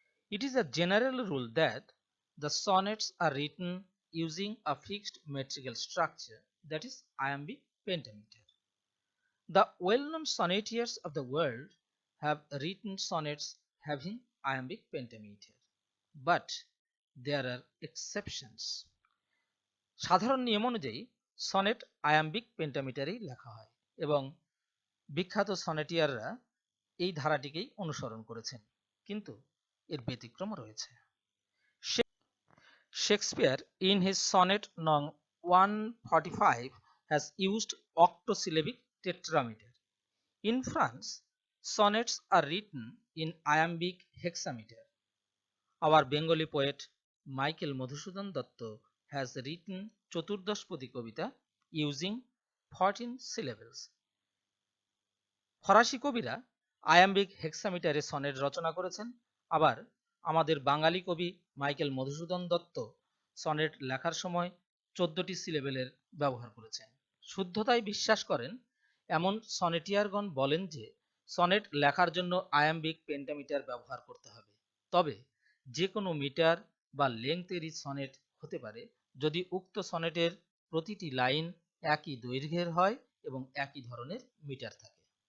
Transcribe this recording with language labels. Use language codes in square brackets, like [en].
[en] It is a general rule that the sonnets are written using a fixed metrical structure, that is iambic pentameter. The well-known sonnetiers of the world have written sonnets having iambic pentameter, but there are exceptions. [bn] সাধারণ নিয়ম অনুযায়ী sonnet iambic পেন্টামিটারেই লেখা হয় এবং বিখ্যাত সনেটিয়াররা এই ধারাটিকেই অনুসরণ করেছেন, কিন্তু এর ব্যতিক্রম রয়েছে। [en] Shakespeare in his sonnet nong 145 has used octosyllabic tetrameter. In France, sonnets are written in iambic hexameter. Our Bengali poet Michael Madhusudan Datta has written চতুর্দশপদী কবিতা using 14 syllables. [bn] ফরাসি কবিরা আয়াম্বিক হেক্সামিটারে সনেট রচনা করেছেন, আবার আমাদের বাঙালি কবি মাইকেল মধুসূদন দত্ত সনেট লেখার সময় 14টি সিলেবেলের ব্যবহার করেছেন। শুদ্ধতায় বিশ্বাস করেন এমন সনেটিয়ারগণ বলেন যে সনেট লেখার জন্য আয়াম্বিক পেন্টামিটার ব্যবহার করতে হবে, তবে যে কোনো মিটার বা লেংথেরই সনেট হতে পারে যদি উক্ত সনেটের প্রতিটি লাইন একই দৈর্ঘ্যের হয় এবং একই ধরনের মিটার থাকে।